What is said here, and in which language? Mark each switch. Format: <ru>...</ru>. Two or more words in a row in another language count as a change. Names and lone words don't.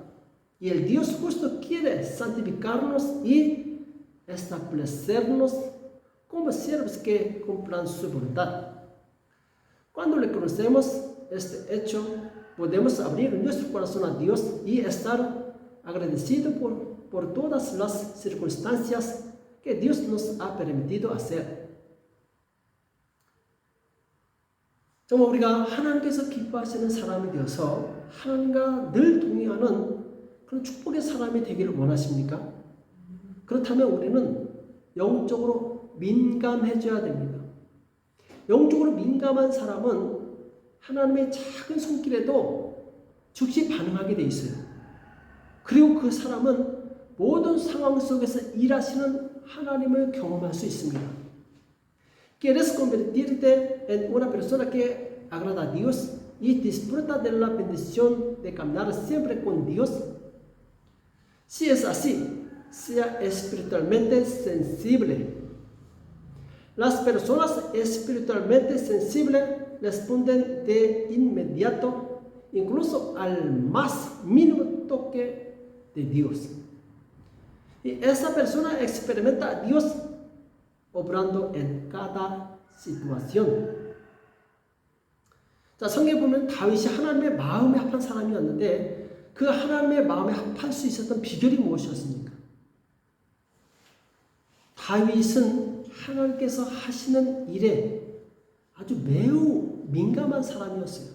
<es>Y el Dios justo quiere santificarnos y establecernos como siervos que cumplan su voluntad. Cuando reconocemos este hecho, podemos abrir nuestro corazón a Dios y estar agradecidos por todas las circunstancias que Dios nos ha permitido hacer.</es> <ko>정말 우리가 하나님께서 기뻐하시는 사람이 되어서 하나님과 늘 동행하는 그런 축복의 사람이 되기를 원하십니까? 그렇다면 우리는 영적으로 민감해져야 됩니다. 영적으로 민감한 사람은 하나님의 작은 손길에도 즉시 반응하게 돼 있어요. 그리고 그 사람은 모든 상황 속에서 일하시는 하나님을 경험할 수 있습니다.</ko> <es>¿Quieres convertirte en una persona que agrada a Dios y disfruta de la bendición de caminar siempre con Dios? Si es así, sea espiritualmente sensible. Las personas espiritualmente sensibles responden de inmediato incluso al más mínimo toque de Dios. Y esa persona experimenta a Dios obrando en cada situación.</es> <ko>자, 성경에 보면 다윗이 하나님의 마음에 합한 사람이었는데 그 하나님의 마음에 합할 수 있었던 비결이 무엇이었습니까? 다윗은 하나님께서 하시는 일에 아주 매우 민감한 사람이었어요.</ko>